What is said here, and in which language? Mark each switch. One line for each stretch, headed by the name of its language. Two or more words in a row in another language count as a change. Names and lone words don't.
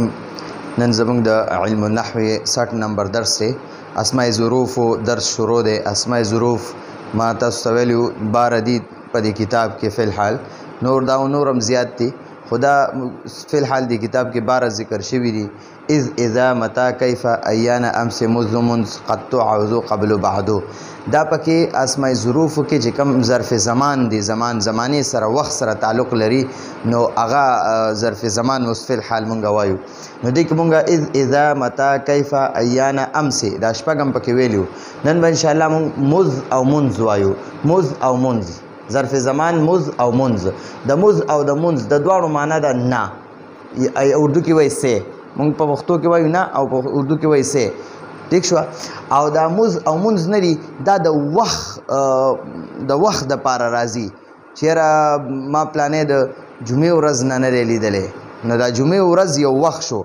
Pashto: نن زموږ د
Arabic: علم النحو
Pashto: 60 نمبر درس دی.
Arabic: اسماء ظروف
Pashto: درس شروع دی.
Arabic: اسماء ظروف
Pashto: ما تاسو ته ویلو 12 دي په دې کتاب کې
Arabic: فی الحال،
Pashto: نور دا نورم زیات دي، خدا
Arabic: فی الحال
Pashto: دی کتاب کې 12 ذکر شوي دي.
Arabic: اذ اذا متى کیف ایان امس مذ منذ قد تعوذ قبل بعدو.
Pashto: دا پکې
Arabic: اسماء ظروف
Pashto: کې چې کوم
Arabic: ظرف زمان
Pashto: دی، زمانه سره وخت سره تعلق لري، نو هغه
Arabic: ظرف زمان
Pashto: اوس
Arabic: فی الحال
Pashto: مونږ وایو. نو دې کې مونږ
Arabic: اذ اذا متى کیف ایان امس
Pashto: دا شپږم پکې ویلو. نن به
Arabic: ان شاء الله
Pashto: مونږ مذ او منذ وایو. مذ او منذ
Arabic: ظرف زمان،
Pashto: مذ او منذ. د مذ او د منذ د دواړو معنا ده نه. اردو کې وایي سه، مونږ په پښتو کې وایو نه، او په اردو کې وایي سه. ٹھیک شو؟ او دا مز او منز نری دا د وخت د پاره راځي. چیرې ما پلانې د جمعې ورځ نه لیدلې، نو دا جمعې ورځ یو وخت شو.